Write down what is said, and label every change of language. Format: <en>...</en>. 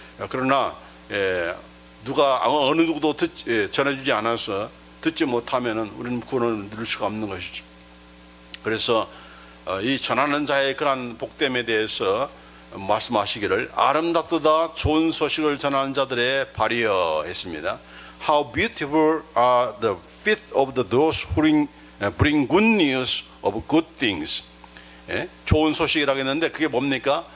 <ko>그러나 누가 어느 누구도 전해주지 않아서 듣지 못하면은 우리는 구원을 누릴 수가 없는 것이죠. 그래서 이 전하는 자의 그러한 복됨에 대해서 말씀하시기를 아름답도다 좋은 소식을 전하는 자들의 발이여 했습니다.</ko> <en>How beautiful are the feet of those who bring good news of good things.</en> <ko>좋은 소식이라고 했는데 그게 뭡니까?</ko>